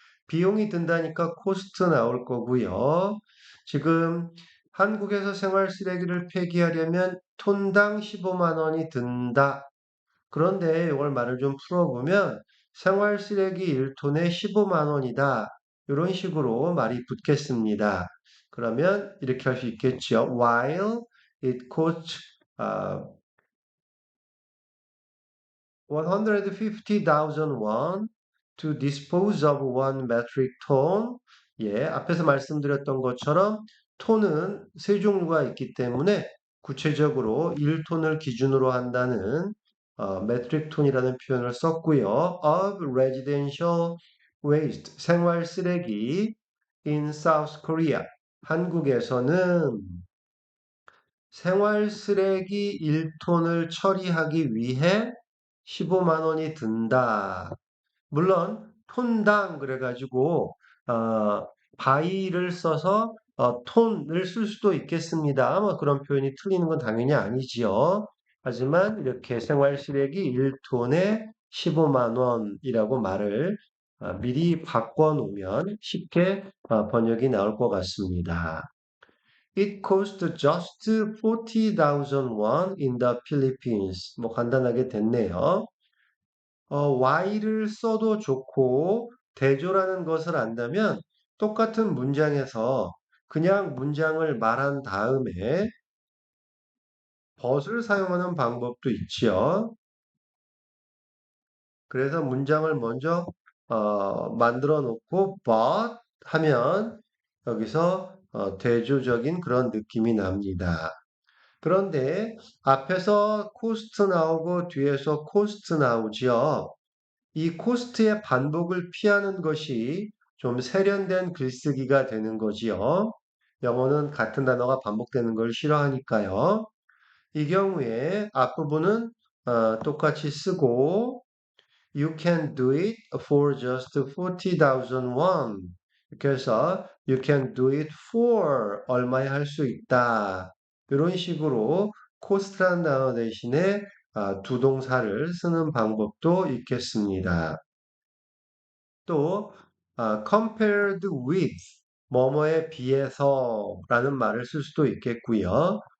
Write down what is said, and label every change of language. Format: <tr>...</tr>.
<ko>비용이 든다니까 코스트 나올 거고요. 지금 한국에서 생활 쓰레기를 폐기하려면 톤당 15만 원이 든다. 그런데 이걸 말을 좀 풀어보면 생활 쓰레기 1톤에 15만 원이다. 이런 식으로 말이 붙겠습니다. 그러면 이렇게 할 수 있겠죠.</ko> <en>While it costs 150,000 won to dispose of one metric ton.</en> <ko>예, 앞에서 말씀드렸던 것처럼 톤은 세 종류가 있기 때문에 구체적으로 1톤을 기준으로 한다는 metric ton이라는 표현을 썼고요.</ko> <en>of residential waste,</en> <ko>생활 쓰레기</ko> <en>in South Korea.</en> <ko>한국에서는 생활 쓰레기 1톤을 처리하기 위해 15만 원이 든다. 물론 톤당 그래가지고 바이를 써서 톤을 쓸 수도 있겠습니다. 뭐 그런 표현이 틀리는 건 당연히 아니지요. 하지만 이렇게 생활 쓰레기 1톤에 15만 원이라고 말을 미리 바꿔 놓으면 쉽게 번역이 나올 것 같습니다.</ko> <en>It cost just 40,000 won in the Philippines.</en> <ko>뭐 간단하게 됐네요. Y를 써도 좋고 대조라는 것을 안다면 똑같은 문장에서 그냥 문장을 말한 다음에 but을 사용하는 방법도 있지요. 그래서 문장을 먼저 만들어 놓고 but 하면 여기서 대조적인 그런 느낌이 납니다. 그런데 앞에서 코스트 나오고 뒤에서 코스트 나오지요. 이 코스트의 반복을 피하는 것이 좀 세련된 글쓰기가 되는 거지요. 영어는 같은 단어가 반복되는 걸 싫어하니까요. 이 경우에 앞부분은 똑같이 쓰고</ko> <en>You can do it for just 40,000 won.</en> <ko>그래서</ko> <en>you can do it for</en> <ko>얼마에 할 수 있다. 이런 식으로 코스트라는 단어 대신에 두 동사를 쓰는 방법도 있겠습니다. 또 compared with 뭐뭐에 비해서라는 말을 쓸 수도 있겠고요.</ko>